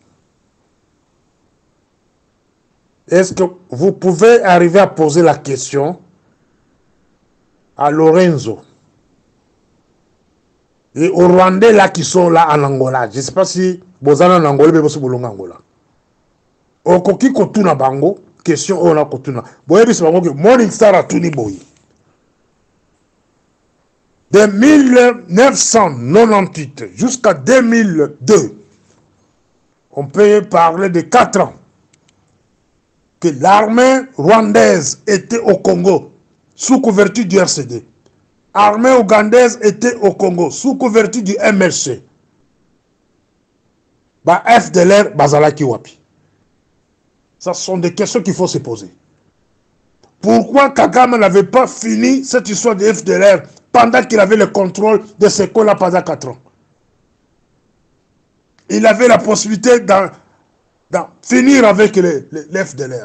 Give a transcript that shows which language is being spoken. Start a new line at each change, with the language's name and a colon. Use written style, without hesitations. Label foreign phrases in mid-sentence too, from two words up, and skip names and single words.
French: Est-ce que vous pouvez arriver à poser la question à Lorenzo et aux Rwandais là qui sont là en Angola? Je ne sais pas si vous êtes en Angola, mais vous êtes en Angola.
Lingala: Okoki kotuna bango, question on a kotuna. Boye bis bango que Morning Star a tuni boy.
French: De 1998 jusqu'à 2002, on peut parler de 4 ans que l'armée rwandaise était au Congo sous couverture du RCD. L'armée ougandaise était au Congo sous couverture du MLC.
Lingala: Ba FDLR bazalaki wapi.
French: Ça sont des questions qu'il faut se poser. Pourquoi Kagame n'avait pas fini cette histoire de FDLR pendant qu'il avait le contrôle de ce qu'on-là pendant 4 ans? Il avait la possibilité d'en finir avec les FDLR.